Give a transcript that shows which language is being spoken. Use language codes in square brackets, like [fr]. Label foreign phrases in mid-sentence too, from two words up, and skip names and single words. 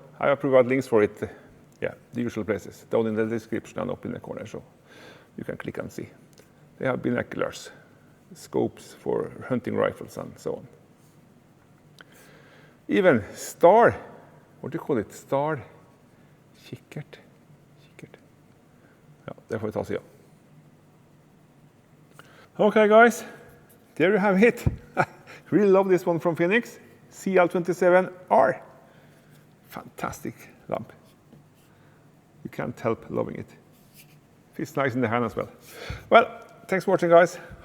[en] I have provided links for it, yeah, the usual places, down in the description and up in the corner, so you can click and see. They have binoculars, scopes for hunting rifles and so on. Even star, what do you call it? Star, [no] kikkert. Ja, det får vi ta siden. [en] Okay guys, there you have it. Really love this one from FENIX CL27R. Fantastic lamp. You can't help loving it. Feels nice in the hand as well. Well, thanks for watching guys.